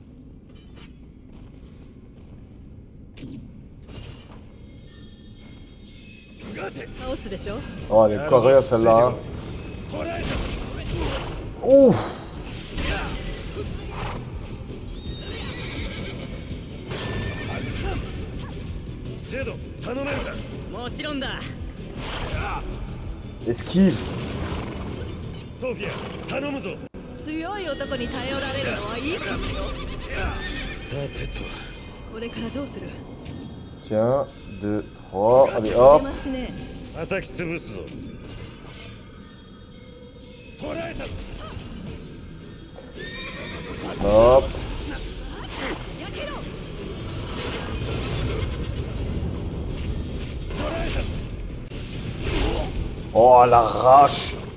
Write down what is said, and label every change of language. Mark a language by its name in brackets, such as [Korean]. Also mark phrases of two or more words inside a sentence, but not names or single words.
[French] Oh, elle est correcte celle-là. Ouf! Esquive. [Japanese] 強い男に頼られるのはいいことよ。さてと。これからどうする？ [French] Tiens, 2, 3. Allez, hop. [Japanese] 出ますね。叩き潰すぞ。 [French] Hop. Oh la arrache.